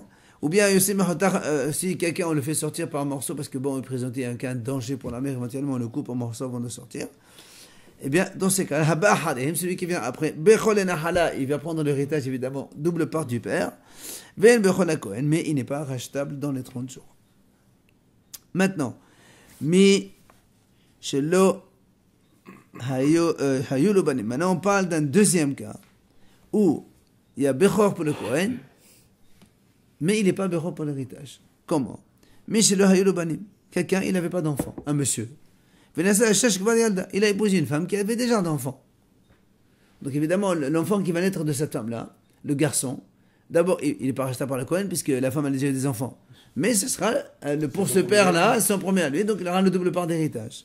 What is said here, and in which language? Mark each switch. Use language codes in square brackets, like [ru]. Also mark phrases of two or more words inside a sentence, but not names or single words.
[fr] Ou bien, si quelqu'un, on le fait sortir par morceaux, parce que bon, il présentait un cas de danger pour la mère, éventuellement, on le coupe en morceaux avant de sortir. Eh bien, dans ces cas-là, celui qui vient après, il va prendre l'héritage, évidemment, double part du père, mais il n'est pas rachetable dans les 30 jours. Maintenant, [he] מי שלא היו לו בנים. [fr] Maintenant, on parle d'un deuxième cas où il y a Bechor pour le Kohen, mais il n'est pas Bechor pour l'héritage. Comment? [he] מי שלא היו לו בנים. [fr] Quelqu'un, il n'avait pas d'enfant, un monsieur. Il a épousé une femme qui avait déjà d'enfants. Donc évidemment, l'enfant qui va naître de cette femme-là, le garçon, d'abord, il n'est pas racheté par le Kohen, puisque la femme a déjà eu des enfants. Mais ce sera, pour ce père-là, son premier à lui, donc il aura le double part d'héritage.